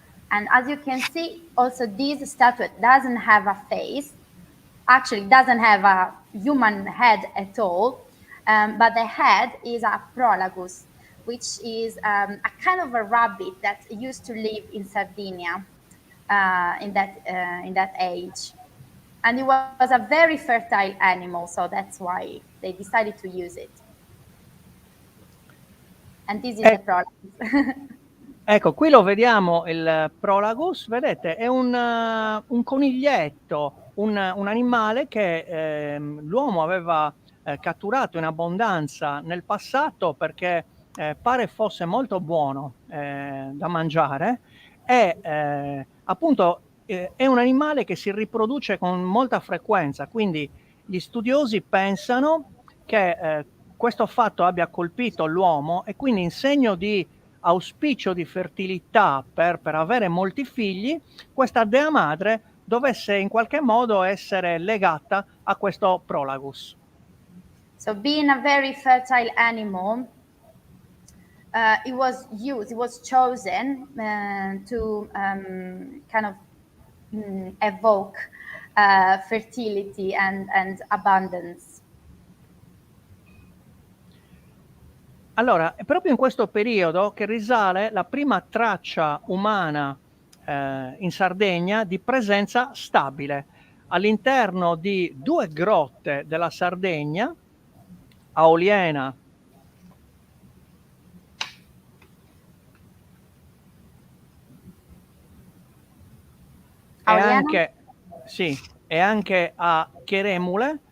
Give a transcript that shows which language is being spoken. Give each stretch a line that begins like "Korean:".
English: And as you can see, also this statuette doesn't have a face, actually doesn't have a human head at all, but the head is a prolagus, which is a kind of a rabbit that used to live in Sardinia in that age. And it was a very fertile animal, so that's why they decided to use it. And this is the prolagus.
Italian: Ecco, qui lo vediamo il prolagus, vedete, è un coniglietto, un animale che l'uomo aveva catturato in abbondanza nel passato perché pare fosse molto buono da mangiare e appunto è un animale che si riproduce con molta frequenza, quindi gli studiosi pensano che questo fatto abbia colpito l'uomo e quindi in segno di auspicio di fertilità per avere molti figli, questa dea madre dovesse in qualche modo essere legata a questo Prolagus.
English: So being a very fertile animal, it was chosen to kind of evoke fertility and abundance.
Italian: Allora, è proprio in questo periodo che risale la prima traccia umana in Sardegna di presenza stabile all'interno di 2 grotte della Sardegna, a Oliena e anche a Cheremule.